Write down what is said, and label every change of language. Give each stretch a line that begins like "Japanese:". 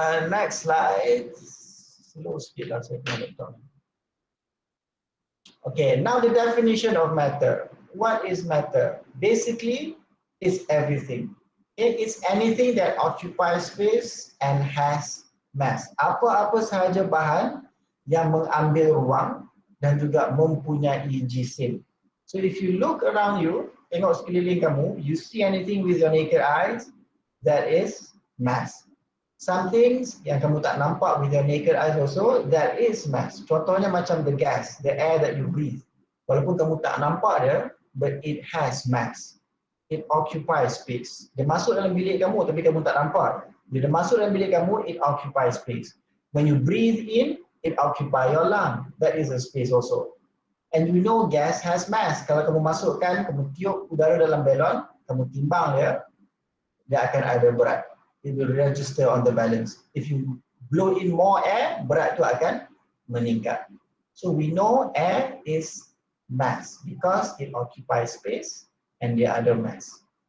English: Next slide.
Malay: Slow sikit lah saya punya laptop.
English: Okay, now the definition of matter. What is matter? Basically, it's everything. It's anything that occupies space and has mass.
Malay: Apa-apa sahaja bahan yang mengambil ruang dan juga mempunyai jisim.
English: So if you look around you,
Malay: tengok sekeliling kamu,
English: you see anything with your naked eyes, that is mass. Some things
Malay: yang kamu tak nampak
English: with your naked eyes also, that is mass.
Malay: Contohnya macam
English: the gas, the air that you breathe.
Malay: Walaupun kamu tak nampak dia,
English: but it has mass. It occupies space.
Malay: Dia masuk dalam bilik kamu tapi kamu tak nampak. Bila dia masuk dalam bilik kamu,
English: it occupies space. When you breathe in, it occupies your lung. That is a space also. And you know gas has mass.
Malay: Kalau kamu masukkan, kamu tiup udara dalam balon, kamu timbang dia akan ada berat.
English: It will register on the balance. If you blow in more air,
Malay: berat tu akan meningkat.
English: So we know air is mass because it occupies space and
Malay: dia ada
English: mass.